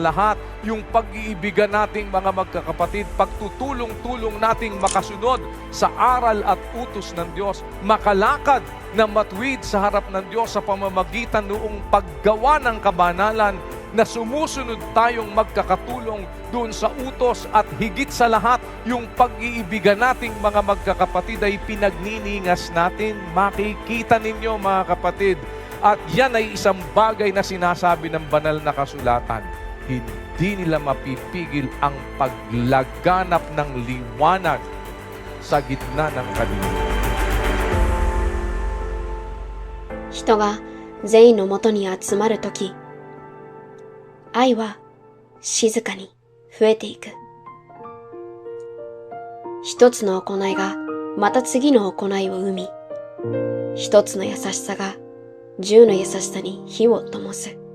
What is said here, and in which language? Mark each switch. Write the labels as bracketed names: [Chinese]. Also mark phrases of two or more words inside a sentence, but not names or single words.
[Filipino] lahat, yung pag-iibigan nating mga magkakapatid, pagtutulong-tulong nating makasunod sa aral at utos ng Diyos, makalakad na matuwid sa harap ng Diyos sa pamamagitan noong paggawa ng kabanalan, na sumusunod tayong magkakatulong doon sa utos at higit sa lahat, yung pag-iibigan nating mga magkakapatid ay pinagniningas natin. Makikita ninyo mga kapatid, at yan ay isang bagay na sinasabi ng banal na kasulatan. Hindi nila mapipigil ang paglaganap ng liwanag sa gitna ng kadiliman. [Japanese] 人が全員のもとに集まるとき、愛は静かに増えていく。一つの行いがまた次の行いを生み、一つの優しさが10の優しさに火を灯す。